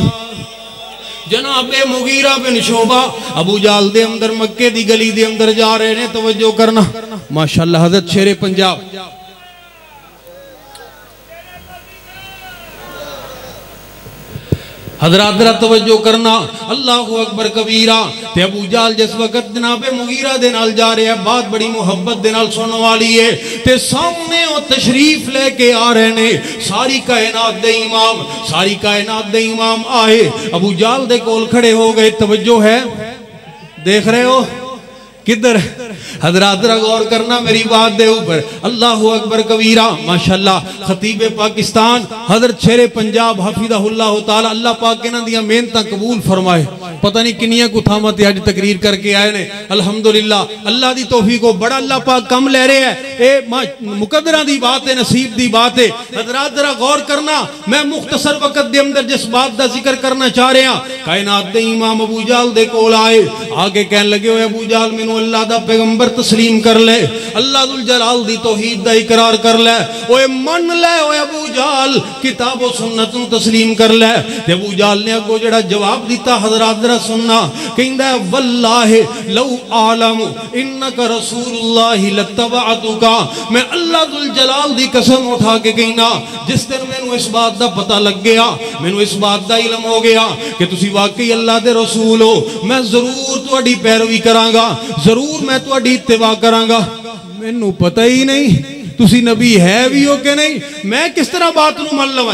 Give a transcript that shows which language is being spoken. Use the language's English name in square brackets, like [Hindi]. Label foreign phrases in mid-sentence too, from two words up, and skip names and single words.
[Punjabi] جنابِ مغیرہ بن شعبہ ابو جہل دے اندر مکے دی گلی دے اندر جا رہے نے. توجہ کرنا ماشاءاللہ، حضرت شیرِ پنجاب. حضرات ذرا توجہ کرنا, [Arabic] الله أكبر كبيرا. [Punjabi] تے ابو جہل جس وقت جنابِ مغیرہ دے نال جا رہے ہیں، بات بڑی محبت دے نال سننے والی ہے. تے سامنے وہ تشریف لےکے آ رہے نے ساری کائنات دے امام، ساری کائنات دے امام آئے ابو جہل دے کول کھڑے ہو گئے. توجہ ہے، دیکھ رہے ہو کدھر حضرات غور کرنا میری بات دے اوپر. [Arabic] الله أكبر كبيرا ما شاء الله. [Punjabi] خطیبِ پاکستان حضرت شیرِ پنجاب [Arabic] حفظه الله تعالى [Punjabi] اللہ پاک انہاں دیاں محنتاں قبول فرمائے. پتا نہیں کنیاں کو تھاواں تے اج تقریر کرکے آئے نے الحمدللہ. اللہ دی توفیق ہو بڑا اللہ پاک کم لے رہے ہیں۔ اے مقدراں دی بات ہے، نصیب دی بات ہے. حضرات ذرا غور کرنا، میں مختصر وقت دے اندر جس بات دا ذکر کرنا چاہ رہا، کائنات دے امام ابو جہل دے کول آئے، اگے کہن لگے اوئے ابو جہل مینوں اللہ دا پیغمبر تسلیم کر لے، اللہ ذو الجلال دی توحید دا اقرار کر لے، اوئے من لے اوئے ابو جہل کتاب اور سنت نوں تسلیم کر لے. تے ابو جہل نے اگوں جیہڑا جواب دتا حضرات ذرا سننا، کہندا [Arabic] والله لو أعلم إنك رسول الله لاتبعتك. [Punjabi] میں اللہ ذو الجلال دی قسم اٹھا کے کہنا، جس دن مینوں اس بات دا پتا لگ گیا، مینوں اس بات دا علم ہو گیا کہ تسی واقعی اللہ دے رسول ہو، میں ضرور تہاڈی پیروی کرانگا، ضرور میں تہاڈی اتباع کرانگا. مینوں پتا ہی نہیں تسی نبی ہے بھی ہو کہ نہیں، میں کس طرح بات نوں من لواں.